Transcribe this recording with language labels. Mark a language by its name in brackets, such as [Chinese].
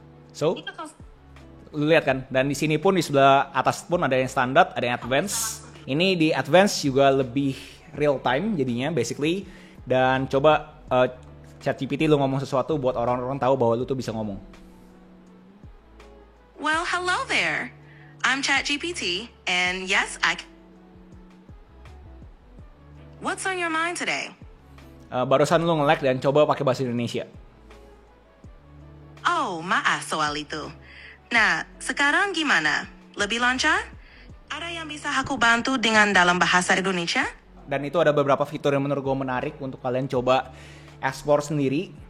[Indonesian] So, lu lihat kan, dan di sini pun di sebelah atas pun ada yang standar, ada yang advance. Ini di advance juga lebih real time jadinya basically. Dan coba ChatGPT lu ngomong sesuatu buat orang-orang tahu bahwa lu tuh bisa ngomong. [English] Well, hello there. I'm ChatGPT, and yes, What's on your mind today? [Indonesian] Barusan lu nge-lag dan coba pakai bahasa Indonesia. Oh, maaf soal itu. Nah, sekarang gimana? Lebih lancar? Ada yang bisa aku bantu dengan dalam bahasa Indonesia? Dan itu ada beberapa fitur yang menurut gue menarik untuk kalian coba explore sendiri.